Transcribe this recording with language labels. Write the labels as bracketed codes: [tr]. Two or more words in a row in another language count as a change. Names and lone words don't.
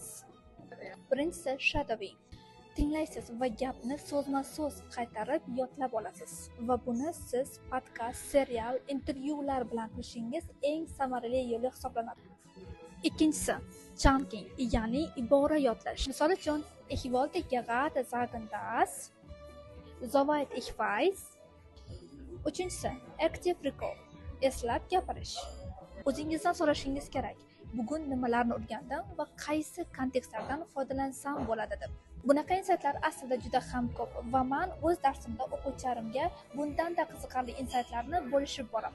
[uz] Birinchisi shadowing. Tinglaysiz va gapni so'zma-so'z qaytarib yodlab olasiz va buni siz podkast, serial, intervyular bilan qilishingiz eng samarali yo'li hisoblanadi. Ikkinchisi chunking, ya'ni ibora yodlash. Misol uchun, [de] ich wollte gerade sagen dass, soweit ich weiß. [uz] Uchinchisi [en] active recall, [uz] eslab gapirish. O'zingizdan so'rashingiz kerak, bugun nimalarni o'rgandim va qaysi kontekstlardan foydalansam bo'ladi deb. Bunaqa insaytlar aslida juda ham ko'p va men o'z darsimda o'quvchilarimga bundan-da qiziqarli insaytlarni bo'lishib boraman.